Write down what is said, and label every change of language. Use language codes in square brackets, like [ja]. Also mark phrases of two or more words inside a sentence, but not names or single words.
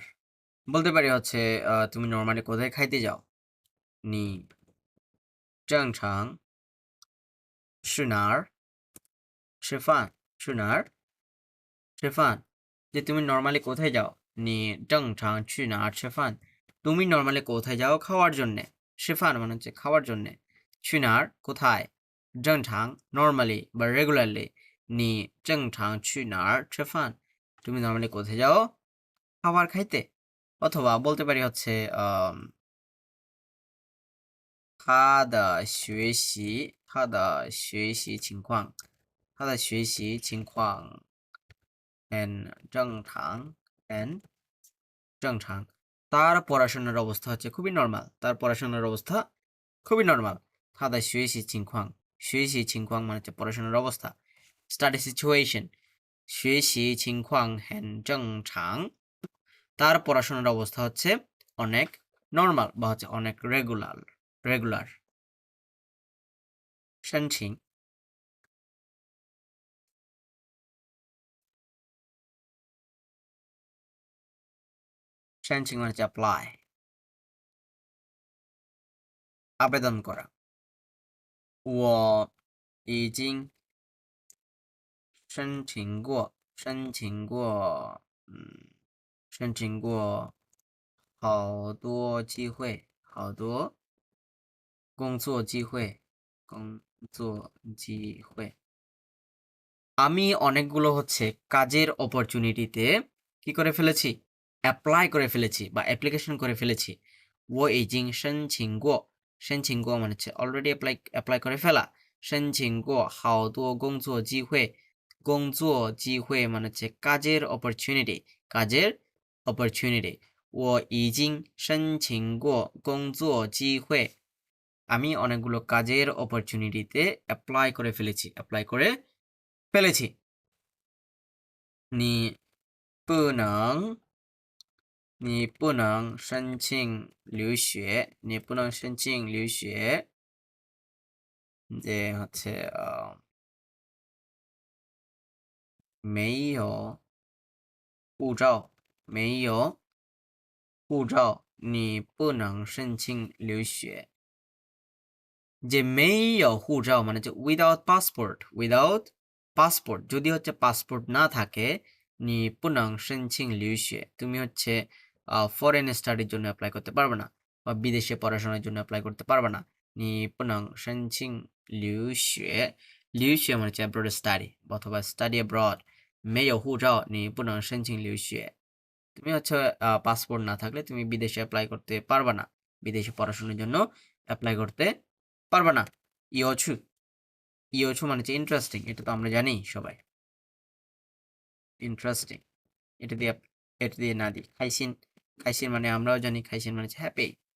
[bn] বলতে পারি হচ্ছে তুমি নরমালি কোথায় খাইতে যাও নি [zh] 正常是哪儿吃饭去哪儿吃饭 [bn] যে তুমি নরমালি কোথায় যাও নি [zh] 正常去哪儿吃饭 [bn] তুমি নরমালি কোথায় যাও খাওয়ার জন্যে 吃饭 মানে হচ্ছে খাওয়ার জন্যে [zh] 去哪儿 [bn] কোথায় 正常 normally বা regularly [zh] 你正常去哪儿吃饭 [bn] তুমি নরমালি কোথায় যাও খাবার খাইতে অথবা বলতে পারি হচ্ছে [zh] 他的学习情况很正常很正常 [bn] তার পড়াশোনার অবস্থা হচ্ছে খুবই নরমাল তার পড়াশোনার অবস্থা খুবই নরমাল [zh] 他的学习情况 [bn] মানে হচ্ছে পড়াশোনার অবস্থা [en] study situation [zh] 学习情况很正常 [bn] তার পড়াশোনার অবস্থা হচ্ছে অনেক নরমাল বা হচ্ছে অনেক রেগুলার 申请 মানে হচ্ছে অ্যাপ্লাই আবেদন করা [zh] 我已经申请过好多机会好多工作机会 [bn] আমি অনেকগুলো হচ্ছে কাজের অপরচুনিটিতে কি করে ফেলেছি অ্যাপ্লাই করে ফেলেছি বা অ্যাপ্লিকেশন করে ফেলেছি ও ইজিং [zh] 申请过 [bn] মানে হচ্ছে অলরেডি অ্যাপ্লাই করে ফেলা [zh] 申请过好多工作机会 [bn] মানে হচ্ছে কাজের অপরচুনিটি ও ইজিং [zh] 申请过工作机会 [bn] আমি অনেকগুলো কাজের অপরচুনিটিতে অ্যাপ্লাই করে ফেলেছি [zh] 你不能申请留学 [bn] যে হচ্ছে [zh] 没有护照你不能申请留学যে 没有护照 [bn] মানে হচ্ছে [en] without passport [bn] যদি হচ্ছে পাসপোর্ট না থাকে [zh] 你不能申请留学 [bn] তুমি হচ্ছে ফরেন স্টাডির জন্য অ্যাপ্লাই করতে পারবে না বা বিদেশে পড়াশোনার জন্য অ্যাপ্লাই করতে পারবে না [zh] 你不能申请留学 [bn] মানে হচ্ছে [en] abroad study [bn] অথবা [en] study abroad [zh] 没有护照你不能申请留学 [bn] তুমি হচ্ছে পাসপোর্ট না থাকলে তুমি বিদেশে অ্যাপ্লাই করতে পারবা না, বিদেশে পড়াশোনার জন্য অ্যাপ্লাই করতে পারবা না। [zh] 有趣, 有趣 [bn] মানে হচ্ছে ইন্টারেস্টিং, এটা তো আমরা জানি সবাই, ইন্টারেস্টিং। এটা দিয়ে এটা দিয়ে না দিই [zh] 开心, 开心 [bn] মানে আমরাও জানি, খাইসিন মানে হচ্ছে হ্যাপি।